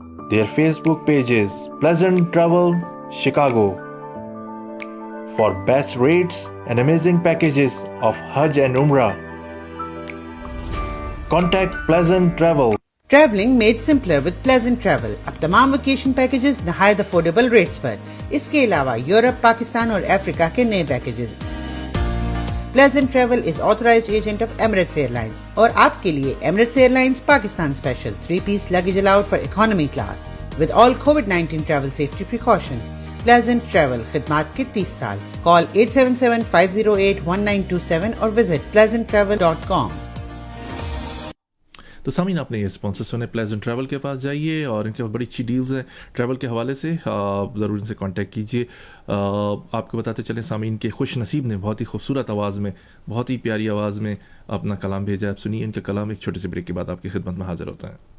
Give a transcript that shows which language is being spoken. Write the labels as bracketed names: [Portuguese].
[English] Their Facebook page is Pleasant Travel Chicago. For best rates and amazing packages of Hajj and Umrah, contact Pleasant Travel. Traveling made simpler with Pleasant Travel. [Urdu] اب تمام vacation packages نہایت affordable rates پر. اس کے علاوہ Europe, Pakistan اور افریقہ کے نئے packages. [English] Pleasant Travel is authorized agent of Emirates Airlines [Urdu] اور آپ کے لیے [English] Emirates Airlines Pakistan Special 3-piece luggage allowed for economy class with all COVID-19 travel safety precautions. [Urdu] Pleasant Travel خدمات کے 30 سال. [English] Call 877-508-1927 اور visit pleasanttravel.com. [Urdu] تو سامعین آپ نے یہ اسپانسر سنے پلیزنٹ ٹریول کے پاس جائیے اور ان کے بڑی اچھی ڈیلز ہیں ٹریول کے حوالے سے ضرور ان سے کانٹیکٹ کیجیے. آپ کو بتاتے چلیں سامعین کے خوش نصیب نے بہت ہی خوبصورت آواز میں بہت ہی پیاری آواز میں اپنا کلام بھیجا ہے. آپ سنیے ان کا کلام ایک چھوٹے سے بریک کے بعد آپ کی خدمت میں حاضر ہوتا ہے.